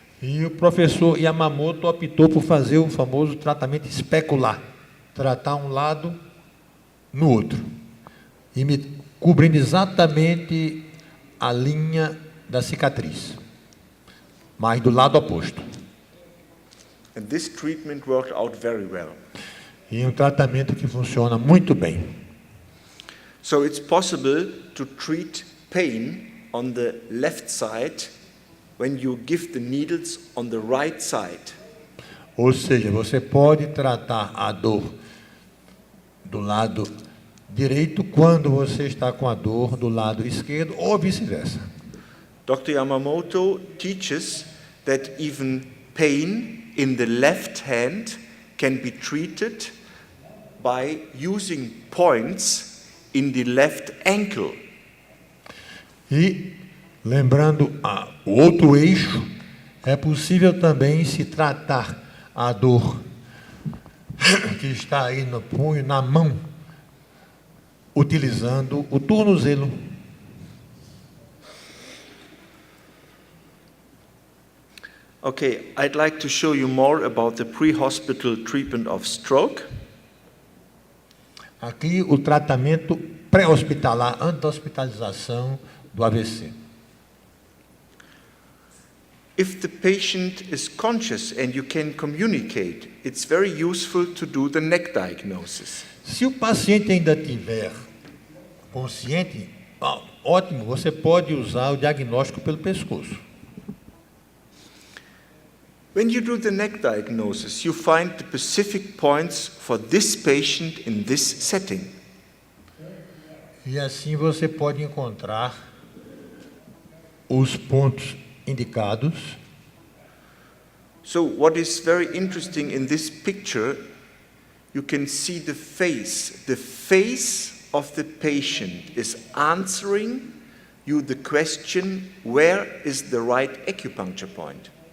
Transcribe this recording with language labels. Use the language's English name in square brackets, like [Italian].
[Portuguese] E o professor Yamamoto optou por fazer o famoso tratamento especular, tratar um lado no outro, cobrindo exatamente a linha da cicatriz, mas do lado oposto. [English] And this treatment worked out very well. [Portuguese] E um tratamento que funciona muito bem. [English] So it's possible to treat pain on the left side when you give the needles on the right side. [Portuguese] Ou seja, você pode tratar a dor do lado direito quando você está com a dor do lado esquerdo ou vice-versa. [English] Dr. Yamamoto teaches that even pain in the left hand can be treated by using points in the left ankle. [Portuguese] E, lembrando o outro eixo, é possível também se tratar a dor que está aí no punho, na mão, utilizando o tornozelo. [English] Okay, I'd like to show you more about the pre-hospital treatment of stroke. [Portuguese] Aqui o tratamento pré-hospitalar, antes da hospitalização do AVC. [English] If the patient is conscious and you can communicate, it's very useful to do the neck diagnosis. [Portuguese] Se o paciente ainda estiver consciente, ótimo, você pode usar o diagnóstico pelo pescoço. [English] When you do the neck diagnosis, you find the specific points for this patient in this setting. [Portuguese] E assim você pode encontrar os pontos indicados. [English] So what is very interesting in this picture, you can see the face. The face of the patient is answering you the question, where is the right acupuncture point?